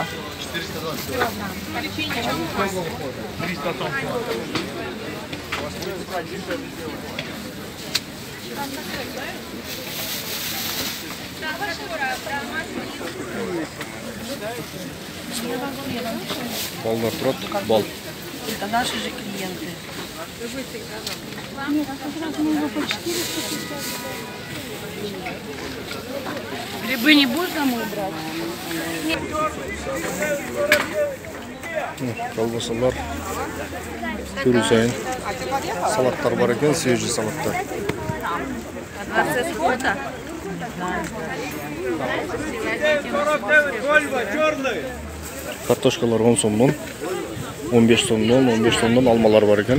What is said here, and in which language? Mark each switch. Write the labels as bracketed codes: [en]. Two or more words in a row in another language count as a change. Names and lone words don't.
[ky] 420. 300 тонн. Балдар турат, бал. [ru] Это наши же клиенты. Грибы не будешь домой брать? [ky] Колбасалар түрү сайын салаттар бар екен, свежий салаттар. Картошкалар 10 сомдон, 15 сомдон алмалар бар екен.